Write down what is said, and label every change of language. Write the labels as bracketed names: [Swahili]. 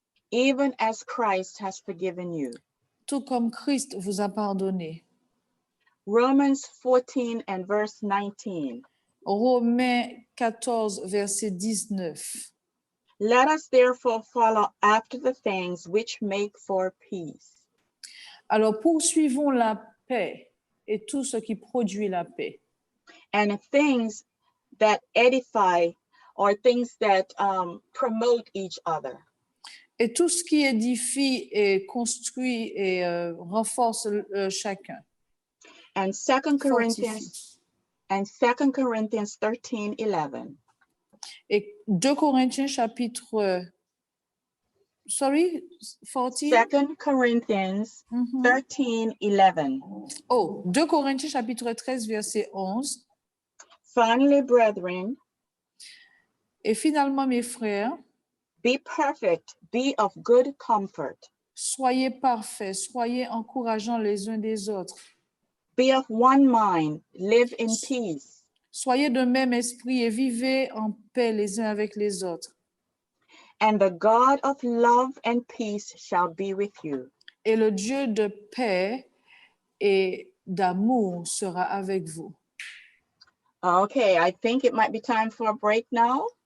[English] Even as Christ has forgiven you. [French] Tout comme Christ vous a pardonné. [English] Romans 14 and verse 19. [French] Romains 14, verset 19. [English] Let us therefore follow after the things which make for peace. [French] Alors poursuivons la paix et tout ce qui produit la paix. [English] And things that edify or things that promote each other. [French] Et tout ce qui édifie et construit et renforce chacun. [English] And 2 Corinthians 13:11. [French] Et 2 Corinthiens chapitre 14? [English] 2 Corinthians 13:11. [French] Oh, 2 Corinthiens chapitre 13 verset 11. [English] Finally, brethren, [French] et finalement mes frères, [English] be perfect, be of good comfort. [French] Soyez parfaits, soyez encourageants les uns des autres. [English] Be of one mind, live in peace. [French] Soyez de même esprit et vivez en paix les uns avec les autres. [English] And the God of love and peace shall be with you. [French] Et le Dieu de paix et d'amour sera avec vous. [English] Okay, I think it might be time for a break now.